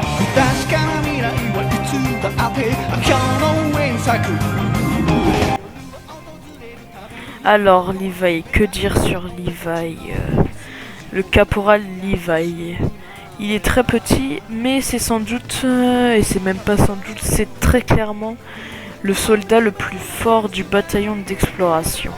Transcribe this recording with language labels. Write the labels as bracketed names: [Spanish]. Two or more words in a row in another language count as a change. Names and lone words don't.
[Japanese] 確かな未来はいつだって今日の上に咲く。 [French] Alors Levi, que dire sur Levi, le caporal Levi. Il est très petit, mais c'est sans doute, et c'est même pas sans doute, c'est très clairement le soldat le plus fort du bataillon d'exploration.